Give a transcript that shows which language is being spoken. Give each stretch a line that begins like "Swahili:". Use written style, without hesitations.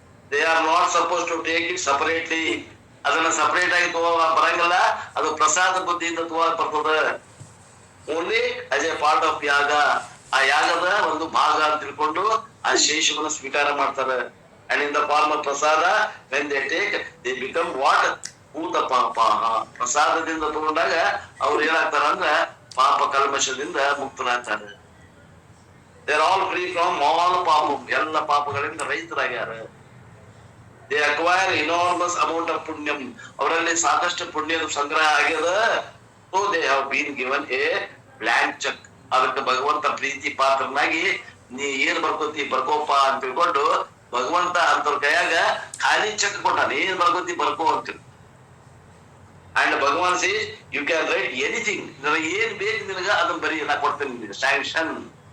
English: They are not suppose to take it separately.
Kannada: ಅದನ್ನ separate ಆಗಿ ಬರಂಗಿಲ್ಲ, ಅದು ಪ್ರಸಾದ ಬುದ್ಧಿಯಿಂದ ಬರ್ತದ.
English: Only as a part of yaga.
Kannada: ಆ ಯಾಗದ ಒಂದು ಭಾಗ ಅಂತ ತಿಳ್ಕೊಂಡು ಆ ಶೇಷವನ್ನು ಸ್ವೀಕಾರ ಮಾಡ್ತಾರೆ.
English: And in the form of prasada, when they take, they become what?
Sanskrit: ಭೂತ ಪಾಪಾಹ.
Kannada: ಪ್ರಸಾದದಿಂದ ತಗೊಂಡಾಗ ಅವ್ರು ಏನಾಗ್ತಾರ ಅಂದ್ರ ಪಾಪ ಕಲ್ಮಶದಿಂದ ಮುಕ್ತರಾಗ್ತಾರೆ.
English: They are all free from all ಪಾಪಂ.
Kannada: ಎಲ್ಲ ಪಾಪಗಳಿಂದ ರಹಿತರಾಗ್ಯಾರ.
English: They acquire enormous amount of punyam.
Kannada: ಅವರಲ್ಲಿ ಸಾಕಷ್ಟು ಪುಣ್ಯದ ಸಂಗ್ರಹ ಆಗ್ಯದ.
English: So they have been given a blank check.
Kannada: ಅದಕ್ಕೆ ಭಗವಂತ ಪ್ರೀತಿ ಪಾತ್ರನಾಗಿ ನೀ ಏನ್ ಬರ್ಕೋತಿ ಬರ್ಕೋಪ ಅಂತ ತಿಳ್ಕೊಂಡು ಭಗವಂತ ಅಂತವ್ರ ಕೈಯಾಗ ಖಾಲಿ ಚೆಕ್ ಕೊಟ್ಟಾನ. ಏನ್ ಬರ್ಕೋತಿ ಬರ್ಕೋ ಅಂತೀವಿ.
English: And Bhagwan says you can write anything.
Kannada: ನನಗೆ ಏನ್ ಬೇಕು ನಿನಗ ಅದನ್ನ ಬರೀ ನಾ ಕೊಡ್ತೇನೆ ಸ್ಯಾಂಕ್ಷನ್.